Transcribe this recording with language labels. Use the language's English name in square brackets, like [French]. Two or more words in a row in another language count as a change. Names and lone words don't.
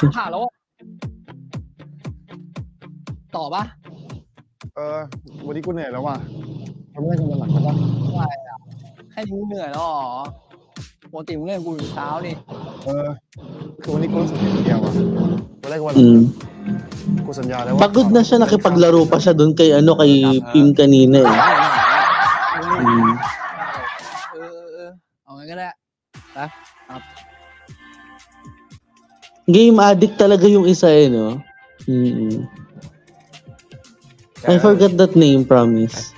[Thai] ผ่านแล้วอะต่อปะ วันนี้กูเหนื่อยแล้วว่ะทำไม่ได้กันวันหลังกันปะ อะไรอ่ะให้มึงเหนื่อยแล้วเหรอปกติมึงเล่นกูอยู่เช้านี่ คือวันนี้กูรู้สึกอย่างเดียวอ่ะวันแรกวันหลัง Mm. กูสัญญาแล้วว่า [Filipino] Pagod na siya, nakipaglaro pa siya doon kay kay Pim kanina eh. Mm. [Thai] เอางั้นก็ได้ไป [English] Game addict [Filipino] talaga yung isa eh, no? Mm-mm. [English] I forgot that name, promise.